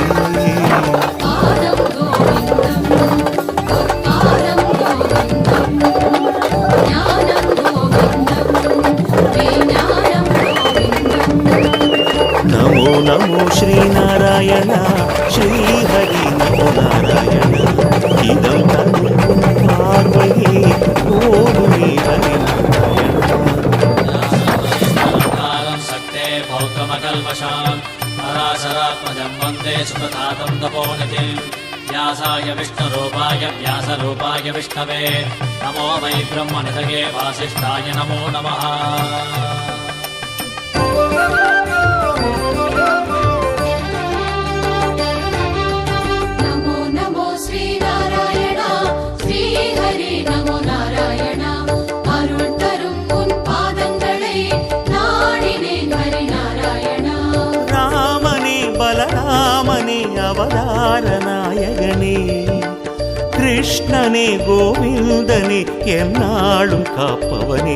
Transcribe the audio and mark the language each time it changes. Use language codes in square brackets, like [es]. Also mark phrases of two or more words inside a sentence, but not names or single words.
[ta] பாதம் கோவிந்தம் பொற்பாதம் கோவிந்தம் ஞானம் கோவிந்தம் விஞ்ஞானம் கோவிந்தம். [sa] नमो नमो श्रीनारायण श्रीहरि नमो नारायण. [ta] இதம் தரும் பார்வையே ஓடுமே ஹரிநாராயண. [sa] सक्ते भौतमकल्मषाम् पराशरात्मजं वन्दे सुप्रतातं तपोनिधिं व्यासाय विष्णुरूपाय व्यासरूपाय विष्णवे नमो वै ब्रह्मनिधये वासिष्ठाय नमो नमः. नमो नमो श्रीनारायण श्रीहरि नमो नारायण. [ta] அருள் தரும் உன் பாதங்களை நாடினேன் ஹரிநாராயணா. ராமனே பலராமனே அவதார நாயகனே, கிருஷ்ணனே கோவிந்தனே எந்நாளும் காப்பவனே.